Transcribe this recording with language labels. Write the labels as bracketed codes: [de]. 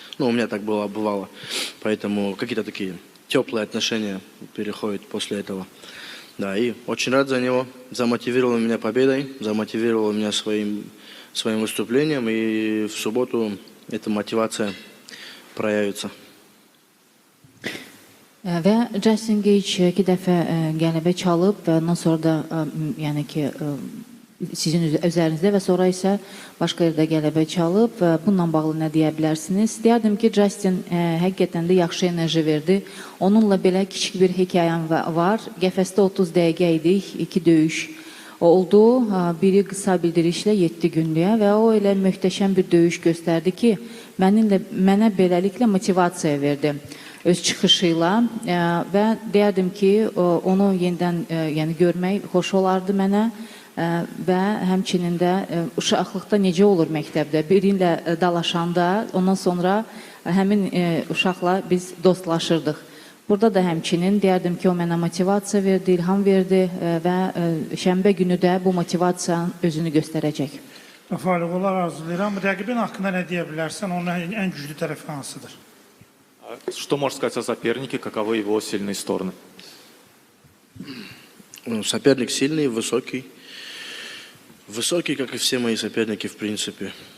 [ru] Ну, у меня так бывало. Поэтому какие-то такие теплые отношения переходят после этого. Да, и очень рад за него. Замотивировал меня победой, замотивировал меня своим выступлением, и в субботу эта мотивация проявится. [az] Və Justin Gage 2 dəfə qələbə çalıb və ondan sonra da yəni ki sizin üzərinizdə və sonra isə başqa yerdə qələbə çalıb. Bununla bağlı nə deyə bilərsiniz? Deyərdim ki, Justin həqiqətən də yaxşı enerji verdi. Onunla belə kiçik bir hekayəm var. Qəfəsdə 30 dəqiqə idik, 2 döyüş oldu. Biri qısa bildirişlə 7 günlüyə və o elə möhtəşəm bir döyüş göstərdi ki, mənə beləliklə motivasiya verdi öz çıxışı ilə və deyərdim ki, onu yenidən yəni görmək xoş olardı mənə. Və həmçinin də uşaqlıqda necə olur məktəbdə, birinlə dalaşanda, ondan sonra həmin uşaqla biz dostlaşırdıq. Burada da həmçinin deyərdim ki, o mənə motivasiya verdi, ilham verdi və şənbə günü də bu motivasiyanın özünü göstərəcək. Rafael, uğurlar arzulayıram. Rəqibin haqqında nə deyə bilərsən, onun ən güclü tərəfi hansıdır? [ru] Что можешь сказать о сопернике, каковы его сильные стороны? Соперник сильный, высокий. Высокий, как и все мои соперники, в принципе.